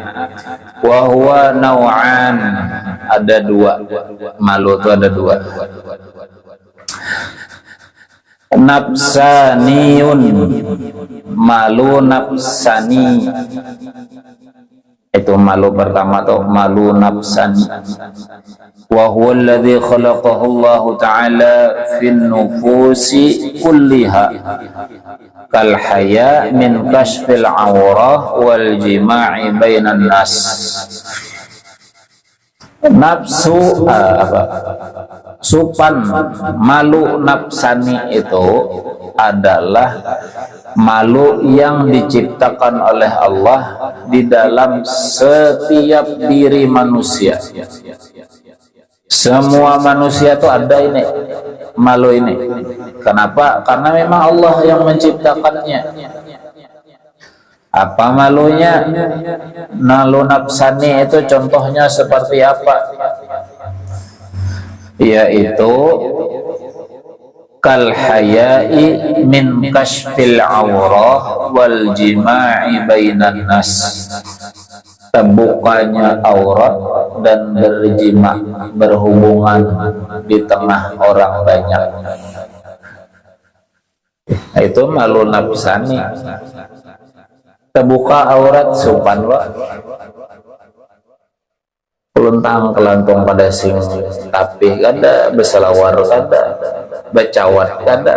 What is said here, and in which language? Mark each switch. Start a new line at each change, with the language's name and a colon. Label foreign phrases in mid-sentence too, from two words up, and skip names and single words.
Arabic: وهو نوعان,
Indonesian: ada dua. Malu itu ada dua. Nafsaniyun, malu nafsani. Itu malu pertama tuh, malu nafsani.
Arabic: وهو الذي خلقه الله تعالى في النفوس كلها كالحياء من كشف العورة والجماع بين الناس.
Indonesian: Nafsu supan malu nafsani itu adalah malu yang diciptakan oleh Allah di dalam setiap diri manusia. Semua manusia itu ada ini malu ini. Kenapa? Karena memang Allah yang menciptakannya. Apa malunya? Malu nafsani itu contohnya seperti apa? Yaitu
Arabic: كالحياء من كشف العورة والجماع بين الناس.
Indonesian: terbukanya aurat dan berjima, berhubungan di tengah orang banyak. Nah, itu malu nafsani.
Banjar: Terbuka aurat supan wa keluntang kelantung pada sing tapi kada beselawar kada bacawat kada.